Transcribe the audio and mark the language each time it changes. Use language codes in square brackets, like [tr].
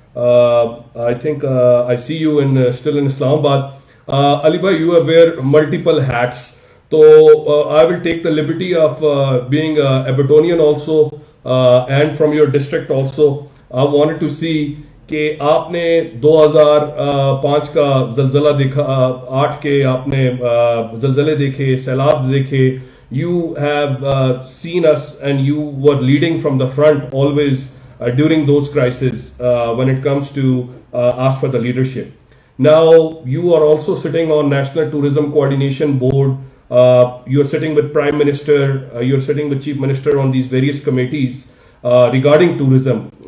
[en] I think I see you still in Islamabad. Ali bhai, you wear multiple hats. So I will take the liberty of being a Evertonian also and from your district also. I wanted to see [ur] کہ آپ نے 2005 کا زلزلہ دیکھا, 8 کے آپ نے زلزلے دیکھے, سیلاب دیکھے. [en] You have seen us and you were leading from the front always during those crises when it comes to ask for the leadership. Now you are also sitting on National Tourism Coordination Board. You are sitting with Prime Minister, you are sitting with Chief Minister on these various committees regarding tourism.